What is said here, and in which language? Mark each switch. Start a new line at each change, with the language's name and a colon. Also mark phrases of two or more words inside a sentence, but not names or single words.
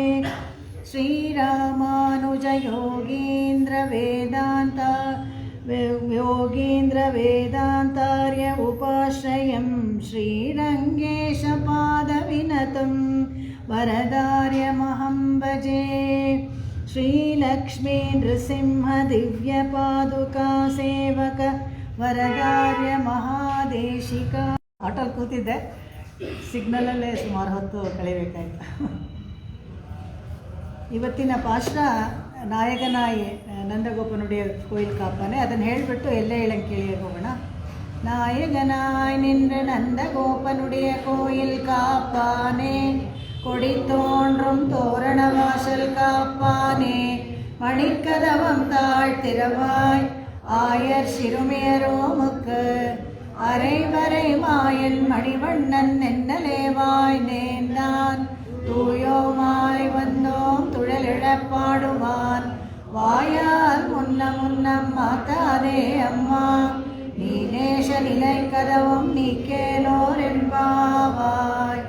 Sanskrit: योगीन्द्रवेदान्तार्य उपाश्रयं श्रीरङ्गेशपादविनतं वरदार्यमहं भजे। श्रीलक्ष्मी नृसिंह दिव्यपादुका सेवक वरदार्य महादेशिಕ.
Kannada: ಆಟೋಲ್ಲಿ ಕೂತಿದ್ದೆ, ಸಿಗ್ನಲಲ್ಲೇ ಸುಮಾರು ಹೊತ್ತು ಕಳಿಬೇಕಾಯ್ತು. ಇವತ್ತಿನ ಪಾಶ್ರ
Tamil: நாயகனாய் நந்தகோபனுடைய கோயில் காப்பானே,
Kannada: ಅದನ್ನು ಹೇಳಿಬಿಟ್ಟು ಎಲ್ಲೇ ಹೇಳಂಗೆ ಕೇಳಿಯೇ ಹೋಗೋಣ.
Tamil: நாயகனாய் நின்ற நந்தகோபனுடைய கோயில் காப்பானே, கொடி தோன்றும் தோரண வாசல் காப்பானே, மணிக்கதவம் தாழ்த்திரவாய் ஆயர் சிறுமியரோமுக்கு அரைவரை மாயன் மணிவண்ணன் என்னலேவாய் நேர்ந்தான் தூயோமாய் வந்தோம் துழலிழப்பாடுவான் வாயால் முன்னம் மாத்தாதே அம்மா நீனேஷ நிலை கதவும் நீக்கேலோர் என்பாவாய்.